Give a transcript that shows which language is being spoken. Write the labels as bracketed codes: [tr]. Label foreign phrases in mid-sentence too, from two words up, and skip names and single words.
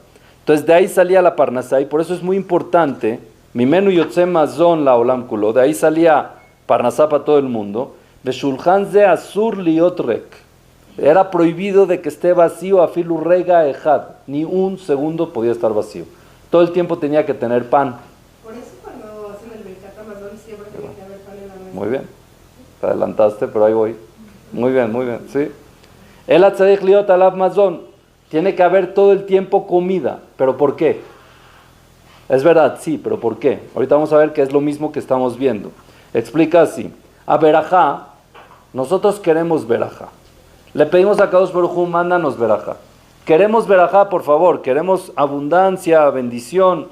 [es] Entonces de ahí salía la Parnasá y por eso es muy importante, [he] ממנו יוצא מזון לעולם כולו, [es] de ahí salía Parnasá para todo el mundo, de [he] שלחן זה אסור להיות ריק, [es] era prohibido de que esté vacío, [he] אפילו רגע אחד, [es] ni un segundo podía estar vacío, todo el tiempo tenía que tener pan. Por eso cuando hacen el Birkat Hamazon siempre tiene que haber pan en la mesa. Muy bien, te adelantaste, pero ahí voy. Muy bien, ¿sí? El [he] צריך להיות עליו מזון, [es] tiene que haber todo el tiempo comida, ¿pero por qué? Es verdad, sí, pero ¿por qué? Ahorita vamos a ver que es lo mismo que estamos viendo. Explica así, a verajá, nosotros queremos verajá. Le pedimos a Kadosh Baruj Hu, mándanos verajá. Queremos verajá, por favor, queremos abundancia, bendición.